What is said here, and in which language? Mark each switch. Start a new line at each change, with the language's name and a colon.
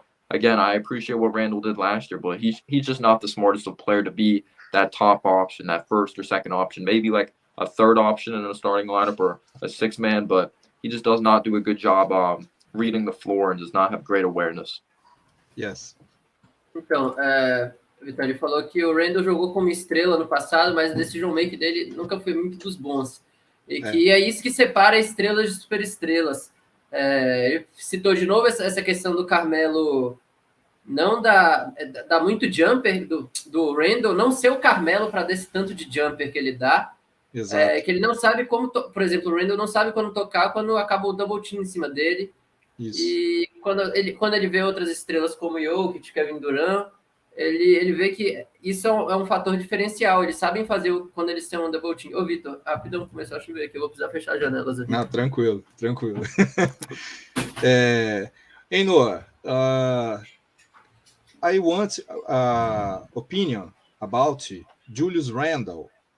English: And again, I appreciate what Randle did last year, but he's just not the smartest of player to be that top option, that first or second option, maybe like a third option in a starting lineup or a six man, but he just does not do a good job reading the floor and does not have great awareness. Yes.
Portuguese: Então, Vitor, ele falou que o Randle jogou como estrela no passado, mas o
English: decision make
Portuguese: dele nunca foi muito dos bons. E que é isso que separa estrelas de superestrelas. Ele citou de novo essa questão do Carmelo não dá muito jumper do Randle, não ser o Carmelo para desse tanto de jumper que ele dá. Exato. Que ele não sabe como, por exemplo, o Randle não sabe quando tocar quando acaba o double team em cima dele. Isso. E quando ele vê outras estrelas como Jokic, Kevin Durant, ele vê que isso é um fator diferencial. Eles sabem fazer quando eles têm um double team. Ô, Vitor, rapidão, começou a chover aqui, eu vou precisar fechar as janelas aqui. Não, tranquilo.
English: Hey, Noah, I want opinion about Julius Randle.